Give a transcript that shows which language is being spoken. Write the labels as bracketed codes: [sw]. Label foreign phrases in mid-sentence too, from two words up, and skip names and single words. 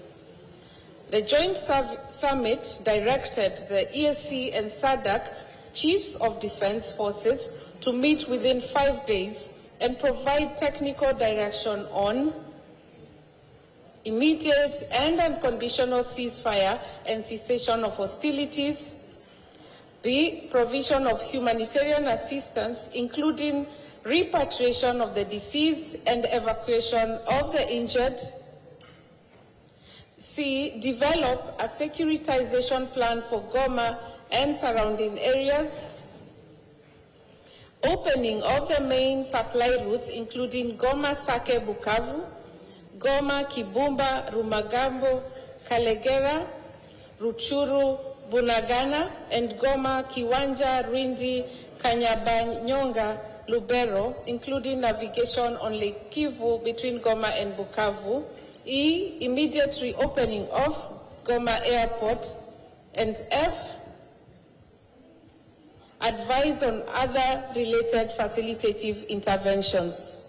[en] The joint summit directed the EAC and SADC chiefs of defense forces to meet within 5 days and provide technical direction on immediate and unconditional ceasefire and cessation of hostilities, B, provision of humanitarian assistance, including repatriation of the deceased and evacuation of the injured, C, develop a securitization plan for Goma and surrounding areas, opening of the main supply routes, including Goma, Sake, Bukavu, Goma, Kibumba, Rumagambo, Kalegera, Ruchuru, Bunagana, and Goma, Kiwanja, Rindi, Kanyabanyonga, Lubero, including navigation on Lake Kivu between Goma and Bukavu, E, immediate reopening of Goma Airport, and F, advise on other related facilitative interventions.